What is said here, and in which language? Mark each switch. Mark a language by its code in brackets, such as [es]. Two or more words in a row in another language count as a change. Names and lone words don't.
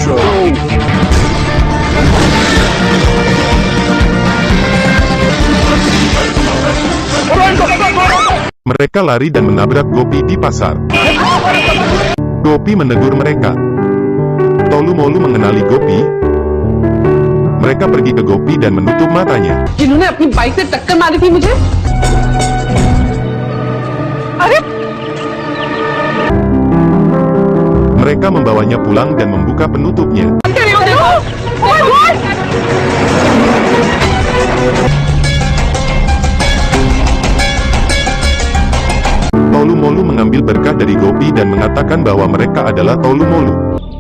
[id] Mereka lari dan menabrak Gopi di pasar. Gopi menegur mereka. Tolumolu mengenali Gopi. Mereka pergi ke Gopi dan menutup matanya. [hi] जिन्होंने अपनी बाइक से टक्कर मारी थी मुझे? अरे! [id] Mereka membawanya pulang dan membuka penutupnya. Tolumolu mengambil berkah dari Gopi dan mengatakan bahwa mereka adalah Tolumolu.